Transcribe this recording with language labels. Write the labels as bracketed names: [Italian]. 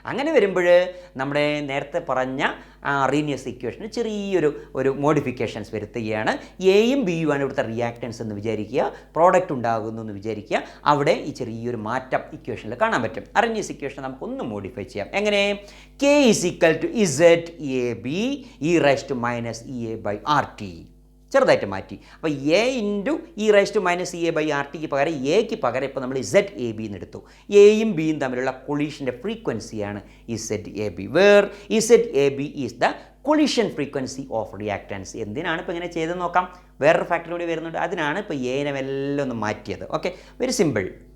[Malayalam] അങ്ങനെ വരുമ്പോൾ നമ്മുടെ നേരത്തെ പറഞ്ഞ അറീനിയസ് ഇക്വേഷന് ചെറിയൊരു മോഡിഫിക്കേഷൻസ് വരുത്തുകയാണ്. എയും ബിയും ആണ് ഇവിടുത്തെ റിയാക്റ്റൻസ് എന്ന് വിചാരിക്കുക, പ്രോഡക്റ്റ് ഉണ്ടാകുന്നു എന്ന് വിചാരിക്കുക. അവിടെ ഈ ചെറിയൊരു മാറ്റം ഇക്വേഷനിൽ കാണാൻ പറ്റും. അറീനിയസ് ഇക്വേഷൻ നമുക്കൊന്ന് മോഡിഫൈ ചെയ്യാം. എങ്ങനെ? [English] K is equal to Z AB e raised to minus EA by RT. [Malayalam] ചെറുതായിട്ട് മാറ്റി. അപ്പോൾ A into E raise to minus E A by R tick പകരം എക്ക് പകരം ഇപ്പോൾ നമ്മൾ ഇസെഡ് എ ബി എന്ന് എടുത്തു. എയും ബിയും തമ്മിലുള്ള കൊളീഷൻ്റെ ഫ്രീക്വൻസിയാണ് Z A B, [English] Where Z A B is the collision frequency of reactants. [Malayalam] എന്തിനാണ് ഇപ്പോൾ ഇങ്ങനെ ചെയ്തെന്ന് നോക്കാം. വേറൊരു ഫാക്ടർ കൂടി വരുന്നുണ്ട്, അതിനാണ് ഇപ്പോൾ എനെ എല്ലാം ഒന്ന് മാറ്റിയത്. Okay, very simple.